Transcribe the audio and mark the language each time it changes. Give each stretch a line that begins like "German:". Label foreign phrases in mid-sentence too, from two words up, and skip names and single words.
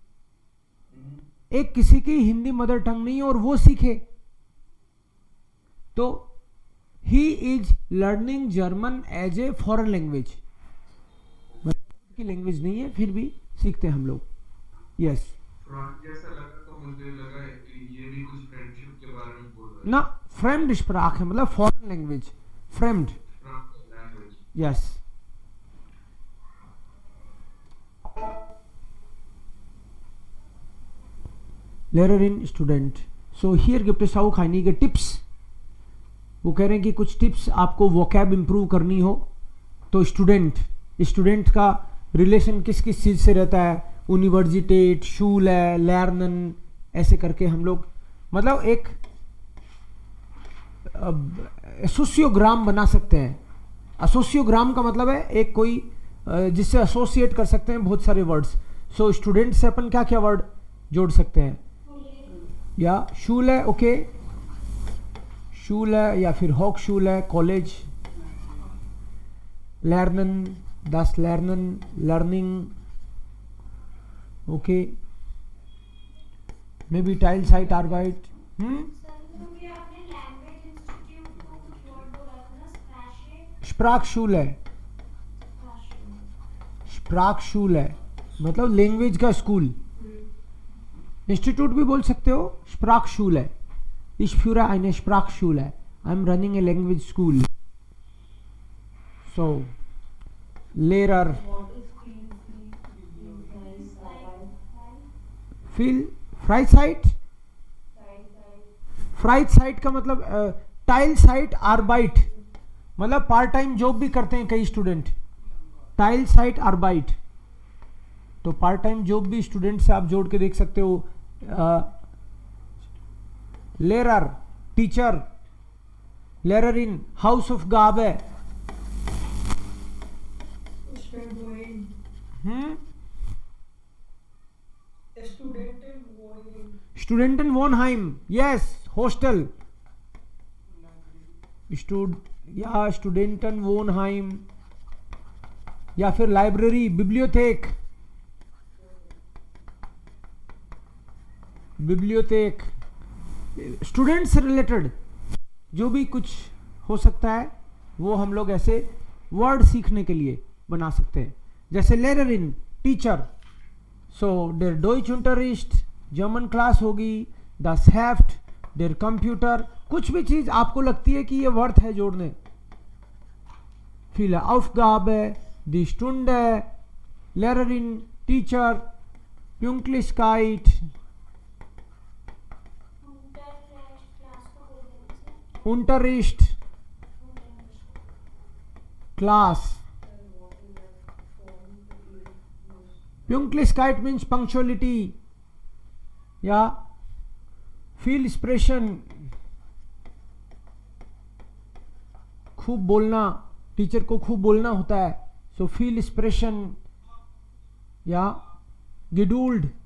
Hindi: एक किसी की हिंदी
English: mother tongue
Hindi: नहीं है और वो सीखे, तो
English: he is learning German as a foreign language.
Hindi: की लैंग्वेज नहीं है फिर भी सीखते हैं हम लोग.
English: यस.
Hindi: फ्रॉड जैसा लगा तो मुझे लगा कि ये भी कुछ फ्रेंडशिप के बारे में बोल रहा है. ना,
German: fremde Sprache
Hindi: है मतलब
English: foreign language.
German: फ्रेम्ड.
English: लैंग्वेज. यस.
German: Lehrerin, Student.
English: So here
German: gibt es auch einige Tipps.
Hindi: वो कह रहे हैं कि कुछ टिप्स आपको वोकैब इंप्रूव करनी हो तो स्टूडेंट का रिलेशन किस किस चीज़ से रहता है.
German: Universität, Schule, lernen,
Hindi: ऐसे करके हम लोग मतलब एक एसोसियोग्राम बना सकते हैं. एसोसियोग्राम का मतलब है एक कोई जिससे एसोसिएट कर सकते हैं बहुत सारे वर्ड्स. सो स्टूडेंट से अपन क्या क्या वर्ड जोड़ सकते हैं. या शूले. ओके. शूले या फिर हॉक शूले कॉलेज.
German: लर्नन, das Lernen,
English: लर्निंग. okay. maybe
German: Teilzeit Arbeit.
Hindi: क्योंकि आपने
English: language institute
Hindi: को कुछ वर्ड बोला था ना, Sprachschule. Sprachschule मतलब लैंग्वेज का स्कूल. इंस्टीट्यूट भी बोल सकते हो.
German: Sprachschule. Ich führe eine Sprachschule.
English: I am running a language school.
German: So Lehrer.
English: What is
German: Feel Freizeit.
Hindi: Freizeit का मतलब
German: Teilzeit Arbeit
Hindi: मतलब
English: part time job
Hindi: भी करते हैं कई स्टूडेंट.
German: Teilzeit Arbeit
Hindi: तो
English: part time job
Hindi: भी स्टूडेंट से आप जोड़ के देख सकते हो.
German: लेरर टीचर. Lehrerin Hausaufgabe. Studentenwohnheim.
English: Yes, hostel.
Hindi: या Studentenwohnheim या फिर लाइब्रेरी, बिब्लियोथेक. बिब्लियोथेक स्टूडेंट से रिलेटेड जो भी कुछ हो सकता है वो हम लोग ऐसे वर्ड सीखने के लिए बना सकते हैं. जैसे लेररिन टीचर. सो
German: der Deutschunterricht
English: German class
Hindi: होगी.
German: das Heft der Computer.
Hindi: कुछ भी चीज आपको लगती है कि ये वर्थ है जोड़ने.
German: viele Aufgabe, die Stunde, Lehrerin, Teacher, Pünktlichkeit, Unterricht, Class.
English: Pünktlichkeit means punctuality.
Hindi: या फील एक्सप्रेशन खूब बोलना. टीचर को खूब बोलना होता है. सो फील एक्सप्रेशन या गिडूल्ड.